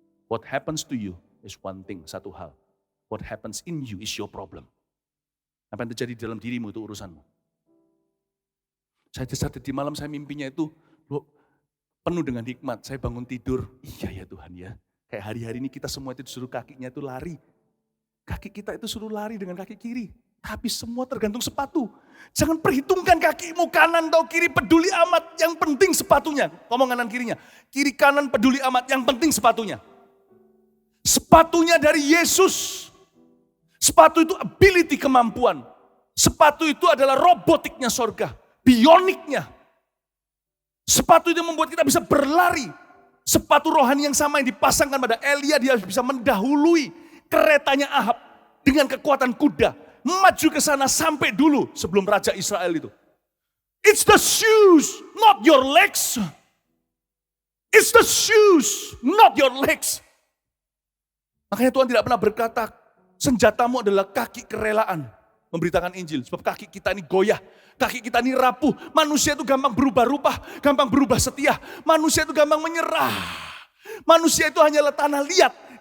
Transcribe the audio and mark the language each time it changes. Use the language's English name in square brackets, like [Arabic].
[English] What happens to you is one thing, [Indonesian] satu hal. [English] What happens in you is your problem. [Indonesian] Apa yang terjadi di dalam dirimu itu urusanmu. Saya di malam saya mimpinya itu penuh dengan hikmat. Saya bangun tidur, iya ya Tuhan ya. Kayak hari-hari ini kita semua itu disuruh kakinya itu lari. Kaki kita itu suruh lari dengan kaki kiri. Tapi semua tergantung sepatu. Jangan perhitungkan kakimu kanan atau kiri, peduli amat. Yang penting sepatunya. Ngomong kanan kirinya. Kiri kanan peduli amat, yang penting sepatunya. Sepatunya dari Yesus. Sepatu itu ability, kemampuan. Sepatu itu adalah robotiknya sorga. Bioniknya. Sepatu itu membuat kita bisa berlari. Sepatu rohani yang sama yang dipasangkan pada Elia, dia bisa mendahului keretanya Ahab dengan kekuatan kuda. Maju ke sana sampai dulu sebelum Raja Israel itu. [English] It's the shoes, not your legs. It's the shoes, not your legs. [Indonesian] Makanya Tuhan tidak pernah berkata, senjatamu adalah kaki kerelaan. Memberitakan Injil, sebab kaki kita ini goyah. Kaki kita ini rapuh. Manusia itu gampang berubah-ubah, gampang berubah setia. Manusia itu gampang menyerah. Manusia itu hanyalah tanah liat.